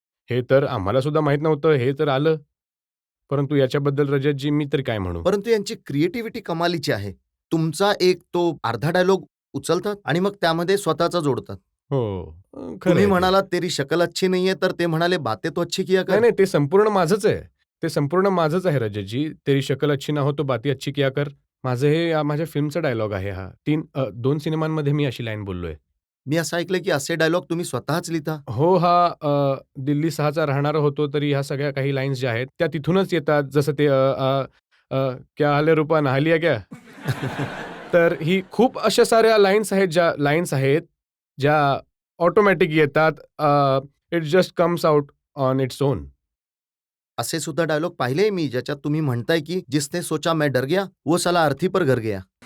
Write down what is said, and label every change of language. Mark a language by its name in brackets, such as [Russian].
[Marathi] हे तर आम्हाला सुद्धा माहीत नव्हतं. हे तर आलं. परंतु याच्याबद्दल रजतजी मी तर काय म्हणू? परंतु यांची क्रिएटिव्हिटी कमालीची आहे. तुमचा एक तो अर्धा डायलॉग उचलतात आणि मग त्यामध्ये स्वतःचा जोडतात. हो. खरं तुम्ही आहे ते. म्हणालात [Hindi] तेरी शकल अच्छी [Marathi] नाहीये, तर ते म्हणाले [Hindi] बातें तो अच्छी किया [Marathi] नाही, [Hindi] कर. [Marathi] नाही, ते संपूर्ण माझंच आहे. ते संपूर्ण माझंच आहे रजतजी. [Hindi] तेरी शकल अच्छी ना हो तो बाती अच्छी किया कर. [Marathi] माझं हे माझ्या फिल्मचा डायलॉग आहे हा. 2 सिनेमांमध्ये मी अशी लाईन बोललोय. मी असं ऐकलंय की असे डायलॉग तुम्ही स्वतःच लिहिता. हो, दिल्ली 6चा राहणारा होतो तरी ह्या सगळ्या काही लाईन्स ज्या आहेत त्या तिथूनच येतात. जसं ते [Hindi] क्या हाल है रूपा नहा लिया क्या? [Marathi] तर ही खूप अशा साऱ्या लाईन्स आहेत ज्या ऑटोमॅटिक येतात. [English] It just comes out on its own. [Marathi] असे सुद्धा डायलॉग पाहिले मी ज्याच्यात तुम्ही म्हणताय की [Hindi] जिसने सोचा मैं डर गया वो साला अर्थी पर घर गया.